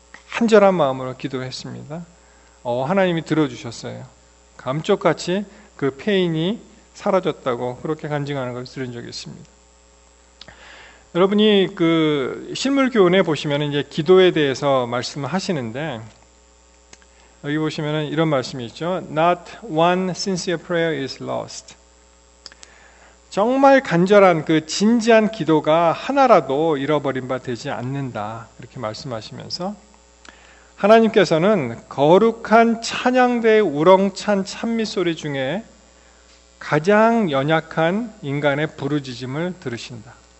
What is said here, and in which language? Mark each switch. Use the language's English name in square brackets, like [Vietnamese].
[Korean] 간절한 마음으로 기도했습니다. 하나님이 들어주셨어요. 감쪽같이 그 페인이 사라졌다고 그렇게 간증하는 것을 들은 적이 있습니다. 여러분이 그 실물교훈에 보시면 이제 기도에 대해서 말씀을 하시는데, 여기 보시면 이런 말씀이 있죠. [English] Not one sincere prayer is lost. [Korean] 정말 간절한 그 진지한 기도가 하나라도 잃어버린 바 되지 않는다. 이렇게 말씀하시면서 하나님께서는 거룩한 찬양대의 우렁찬 찬미소리 중에 가장 연약한 인간의 부르짖음을 들으신다.